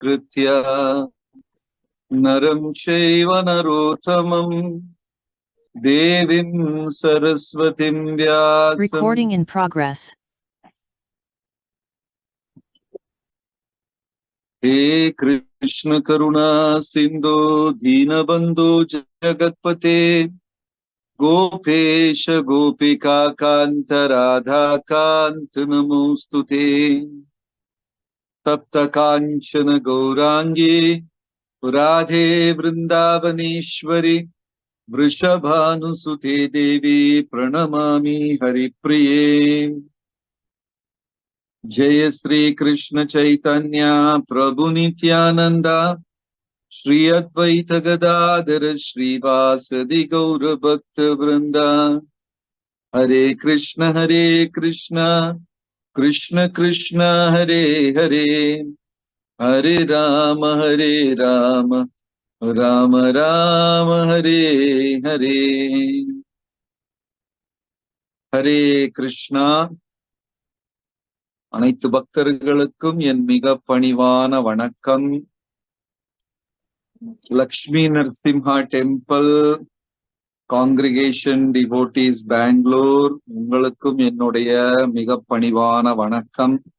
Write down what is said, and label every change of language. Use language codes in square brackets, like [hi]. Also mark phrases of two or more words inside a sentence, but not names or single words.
[sa] कृत्या नरं चैव नरोत्तमं देवीं सरस्वतीं व्यासं [en] Recording in progress. [sa] हे कृष्ण करुणा सिंधु दीनबंधु जगत्पते गोपेश गोपिका कांत राधा कांत नमोस्तुते तप्त कांचन गौरांगी राधे वृंदावनेश्वरी वृषभानुसुते देवी प्रणमामि हरिप्रिये जय श्री कृष्ण चैतन्य प्रभु नित्यानंद श्री अद्वैत गदाधर श्रीवासदि गौर भक्त वृंदा हरे कृष्ण कृष्ण कृष्ण हरे हरे हरे राम राम राम हरे हरे हरे कृष्णा [ta] அனைத்து பக்தர்களுக்கும் என் மிக பணிவான வணக்கம். லக்ஷ்மி நரசிம்ஹா [en] temple congregation devotees [ta] பெங்களூர், உங்களுக்கும் என்னுடைய மிக பணிவான வணக்கம்.